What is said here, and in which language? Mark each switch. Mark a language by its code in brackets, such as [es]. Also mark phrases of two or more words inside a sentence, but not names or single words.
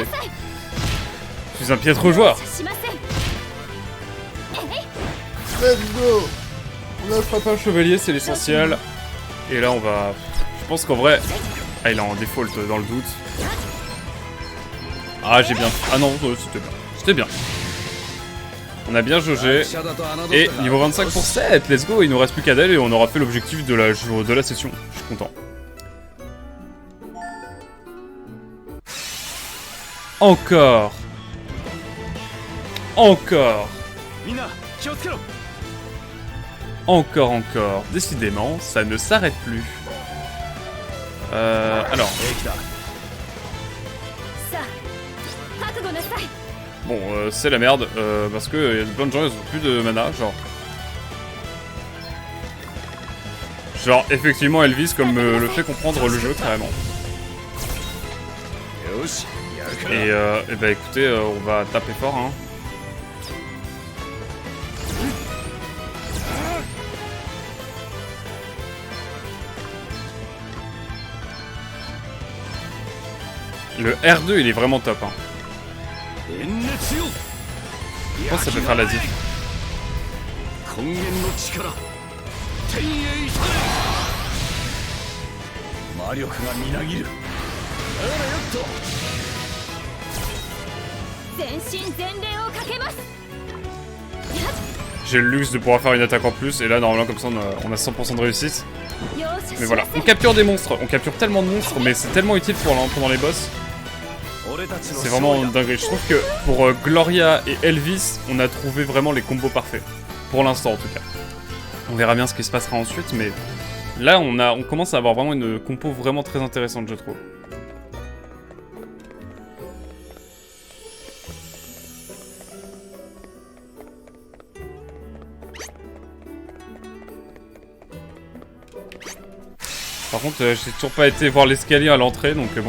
[fr] Je suis un piètre joueur. [en] Let's go. [fr] On a frappé un chevalier, c'est l'essentiel. Et là on va... Je pense qu'en vrai... Ah, il est en default dans le doute. Ah, j'ai bien... Ah non, c'était bien. C'était bien. On a bien jaugé. Et niveau 25 pour 7, [en] let's go. [fr] Il nous reste plus qu'à d'elle et on aura fait l'objectif de la session. Je suis content. Encore. Encore. Encore. Décidément, ça ne s'arrête plus. Alors. Bon, c'est la merde, parce que y a plein de gens, ils ont plus de mana, genre. Genre, effectivement, Elvis, comme le fait comprendre le jeu, carrément. [ja] よしやるから [fr] Et bah écoutez, on va taper fort, hein. Le R2, il est vraiment top, hein. [ja] 炎熱よ [fr] Je pense que ça peut faire la diff. [ja] 根源の力天へ至れ魔力がみなぎるあらよっと全身全霊をかけます。 [fr] J'ai le luxe de pouvoir faire une attaque en plus, et là, normalement, comme ça, on a 100% de réussite. [ja] 容赦 [fr] Mais [ja] し [fr] voilà, [ja] ませ [fr] on [ja] ん。 [fr] capture des monstres, on capture tellement de monstres, mais c'est tellement utile pendant les boss. [ja] 俺たちの [fr] C'est vraiment dingue. Je trouve que pour Gloria et Elvis, on a trouvé vraiment les combos parfaits. Pour l'instant, en tout cas. On verra bien ce qui se passera ensuite, mais là, on commence à avoir vraiment une compo vraiment très intéressante, je trouve. Par contre, j'ai toujours pas été voir l'escalier à l'entrée, donc bon.